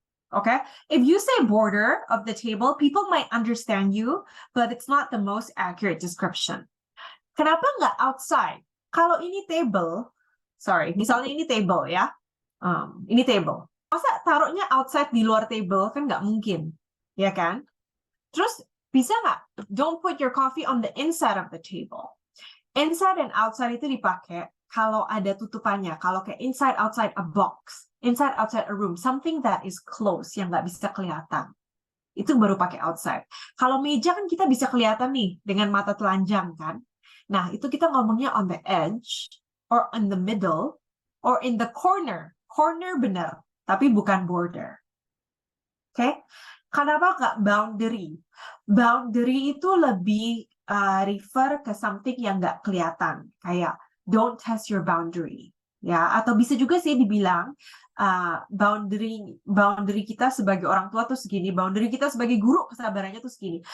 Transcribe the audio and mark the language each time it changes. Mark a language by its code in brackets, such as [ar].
[en] Okay, if you say border of the table, people might understand you, but it's not the most accurate description. [id] Kenapa nggak outside? Kalau ini table, misalnya ini table ya, ini table. Masa taruhnya outside di luar table kan nggak mungkin, ya kan? Terus bisa nggak? [en] Don't put your coffee on the inside of the table. [id] Inside and outside itu dipakai kalau ada tutupannya, kalau kayak [en] inside outside a box. Inside, outside a room, something that is close, [id] yang nggak bisa kelihatan. Itu baru pakai outside. Kalau meja kan kita bisa kelihatan nih, dengan mata telanjang kan. Nah, itu kita ngomongnya [en] on the edge, or in the middle, or in the corner. [id] Corner benar, tapi bukan border. Oke? Okay? Kenapa nggak boundary? Boundary itu lebih refer ke something yang nggak kelihatan. Kayak, [en] don't test your boundary. [id] Ya, atau bisa juga sih dibilang boundary kita sebagai orang tua tuh segini, boundary kita sebagai guru kesabarannya tuh segini.